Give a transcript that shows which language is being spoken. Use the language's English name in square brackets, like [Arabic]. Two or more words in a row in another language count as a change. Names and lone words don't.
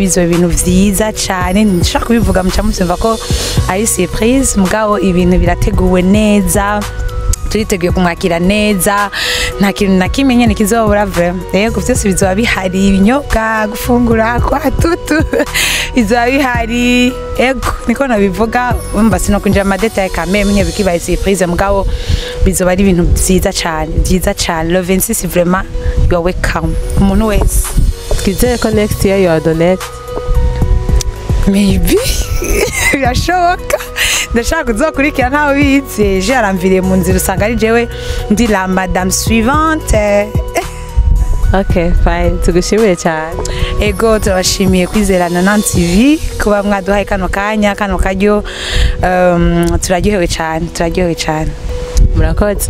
[Rundi] bizoba ibintu vyiza cyane nshaka kubivuga muca muvyumva ko ari surprise mugabo ibintu birateguwe neza turiteguye kumwakira neza nta kintu na kimwe nyene kizobura vraiment yego byose bizoba bihari ibinyobwa gufungura kwa tutu bizoba bihari yego niko nabivuga umva sino kunjira amadetail kame mwenye bikibaye surprise mugabo bizoba ari ibintu vyiza cyane le 26 vraiment [English] you are welcome [Rundi] umuntu wese twizere ko [English] next year you are the next [Rundi] maybe birashoboka ndashaka kuzokurikira ntawe bize je aramviriye mu nzira usanga ari jewe ndi [French] la madame suivante. [English] Okay, fine. [Rundi] Tugushimiye cyane. Ego turabashimiye kwizerana na TV kuba mwaduhaye kano kanya kano karyo turaryohewe cyane. Murakoze.